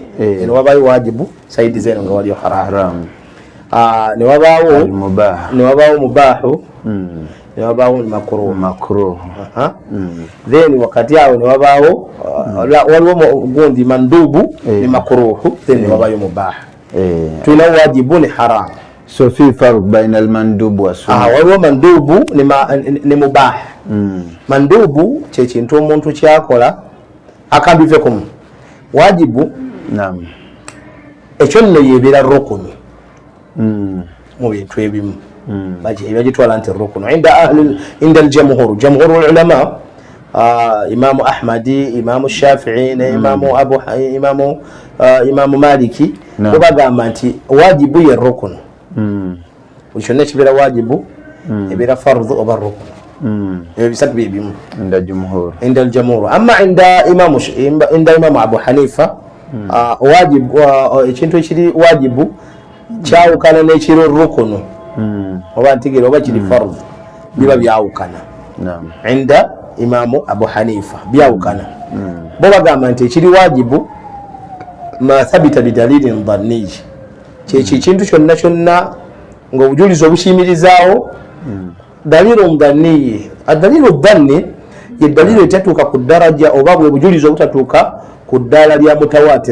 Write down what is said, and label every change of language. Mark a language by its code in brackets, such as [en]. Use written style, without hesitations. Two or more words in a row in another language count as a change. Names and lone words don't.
[lg] Ne wabayo wajibu saidi zeno nga waliyo haramu. Ne wabaawo mubahu ne wabaawo makruh then wakati awo ne wabaawo waliwo gundi mandubu ne makruh then ne wabaayo mubah tulina wajibu ne haram. [ar] So في فرق بين المندوب والسنة. [lg] Waliwo mandubu ne mubah. Mandubu kye kintu omuntu kyakola akabiveko. Wajibu naam ekyo nno yebeera rukunu mu bintu ebimu bagitwala nti rukunu [ar] عند جمهور العلماء [lg] imamu ahmadi imamu shafii ne imamu maliki bo bagamba nti wajibu ye rukunu buli kyonna ekibeera wajibu ebeera fardhu oba rukunu ebyo bisatu byebimu [ar] عند الجمهور أما عند [lg] imamu abu hanifa wajibu ekintu ekiri wajibu kyawukana n'ekiri rukunu oba ntigere oba kiri fardhu biba byawukana inda imamu abu hanifa byawukana bo bagamba nti ekiri wajibu [ar] ما ثبت بدليل ظني [lg] kyekyo ekintu kyonna kyonna ng'obujulizi obukiyimirizaawo [ar] دليل ظني الدليل الظني [lg] ye dalilu etatuuka ku ddaraja oba bwe bujulizi obutatuuka ku ddaala lya mutawatir.